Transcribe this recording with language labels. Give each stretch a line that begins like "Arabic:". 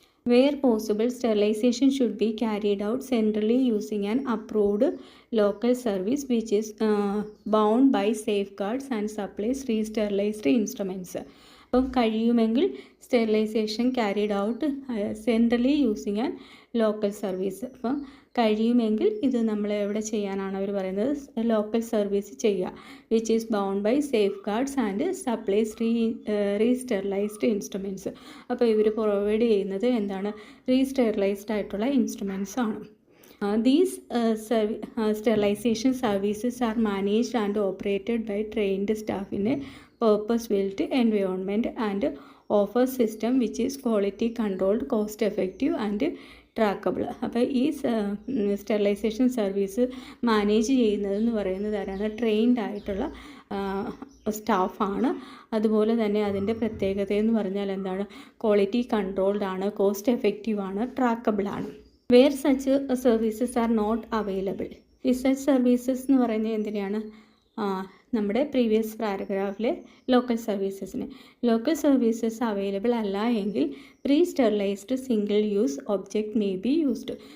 English: Where possible, sterilization should be carried out centrally using an approved local service which is bound by safeguards and supplies re-sterilized instruments.
Malayalam: അപ്പം കഴിയുമെങ്കിൽ
English: Sterilization carried out centrally using an local service.
Malayalam: അപ്പം കഴിയുമെങ്കിൽ ഇത് നമ്മൾ എവിടെ ചെയ്യാനാണ് അവർ പറയുന്നത്, local service ചെയ്യുക.
English: Which is bound by safeguards and supplies resterilized instruments.
Malayalam: അപ്പോൾ ഇവർ പ്രൊവൈഡ് ചെയ്യുന്നത് എന്താണ്, റീസ്റ്റെറിലൈസ്ഡ് ആയിട്ടുള്ള ഇൻസ്ട്രുമെൻറ്റ്സ് ആണ്.
English: These sterilization services are managed and operated by trained staff in a purpose-built environment and offer system which is quality controlled, cost effective and trackable.
Malayalam: അപ്പോൾ ഈ sterilisation service manage ചെയ്യുന്നതെന്ന് പറയുന്നത് ആരാണ്, ട്രെയിൻഡ് ആയിട്ടുള്ള സ്റ്റാഫാണ്. അതുപോലെ തന്നെ അതിൻ്റെ പ്രത്യേകത എന്ന് പറഞ്ഞാൽ എന്താണ്, ക്വാളിറ്റി കൺട്രോൾഡ് ആണ്, കോസ്റ്റ് എഫക്റ്റീവ് ആണ്, ട്രാക്കബിൾ ആണ്.
English: Where such services are not available.
Malayalam: ഈ സച്ച് സർവീസസ് എന്ന് പറയുന്നത് എന്തിനാണ്, നമ്മുടെ പ്രീവിയസ് പാരഗ്രാഫിലെ ലോക്കൽ സർവീസസ് അവൈലബിൾ അല്ല എങ്കിൽ
English: Presterilized single use object may be used.